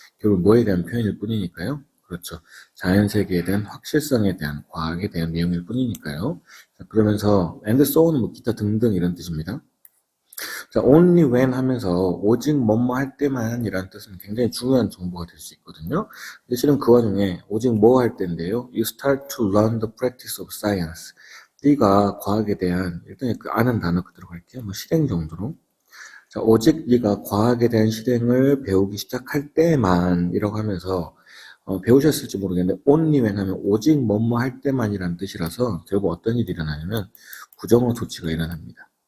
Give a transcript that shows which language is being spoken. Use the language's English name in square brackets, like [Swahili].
[Korean] 결국 뭐에 대한 표현일 뿐이니까요. 그렇죠. 자연세계에 대한 확실성에 대한 과학에 대한 내용일 뿐이니까요. 자, 그러면서 [English] and so [Korean] 는 뭐 기타 등등 이런 뜻입니다. 자, [English] only when [Korean] 하면서 오직 뭐뭐 할 때만이라는 뜻은 굉장히 중요한 정보가 될 수 있거든요. 근데 실은 그 와중에 오직 뭐 할 때인데요. [English] You start to learn the practice of science. [Korean] 네가 과학에 대한 일단 그 아는 단어 그대로 갈게요. 뭐 실행 정도로. 자, 오직 네가 과학에 대한 실행을 배우기 시작할 때만이라고 하면서 배우셨을지 모르겠는데 [English] only when [Korean] 하면 오직 뭐뭐 할 때만이라는 뜻이라서 결국 어떤 일이 일어나냐면 부정어 조치가 일어납니다.